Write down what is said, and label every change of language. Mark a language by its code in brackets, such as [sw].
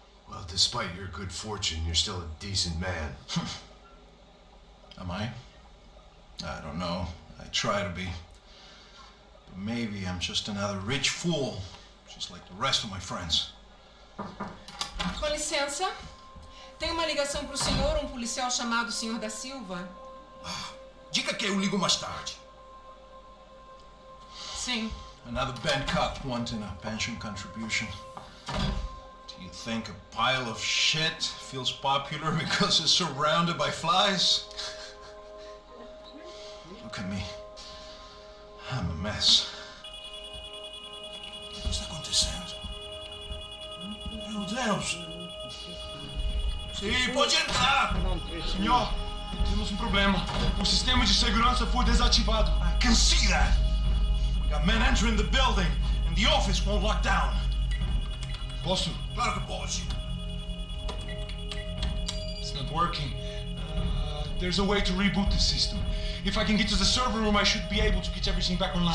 [en] Well, despite your good fortune, you're still a decent man. Am I? I don't know. I try to be. But maybe I'm just another rich fool, just like the rest of my friends. [pt] Com licença. Tem uma ligação pro senhor, um policial chamado Senhor da Silva. Diga que eu ligo mais tarde. Sim. [en] Another bad cop wanting a pension contribution. Do you think a pile of shit feels popular because it's surrounded by flies? Look at me. I'm a mess. [pt] O que está acontecendo? Meu Deus! Sim, pode entrar! Senhor, temos um problema. O sistema de segurança foi desativado. [en] I can see that. We got men entering the building and the office won't lock down. [pt] Posso? Claro que pode. [en] it's not working. There's a way to reboot the system. If I can get to the server room, I should be able to get everything back online.